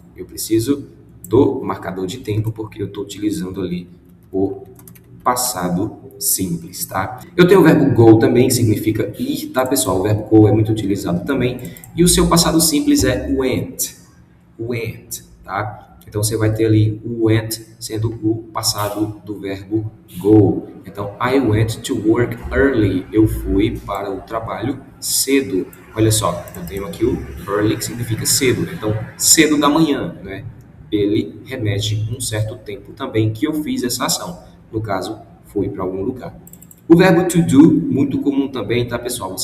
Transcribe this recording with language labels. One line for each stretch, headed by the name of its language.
Portuguese: Eu preciso do marcador de tempo, porque eu estou utilizando ali o passado simples, tá? Eu tenho o verbo go também, que significa ir, tá, pessoal? O verbo go é muito utilizado também. E o seu passado simples é went, tá? Então, você vai ter ali o went sendo o passado do verbo go. Então,
English: I went to work early.
Portuguese: Eu fui para o trabalho cedo. Olha só, eu tenho aqui o early, que significa cedo. Então, cedo da manhã, né? Ele remete um certo tempo também que eu fiz essa ação. No caso, fui para algum lugar. O verbo to do, muito comum também, tá, pessoal?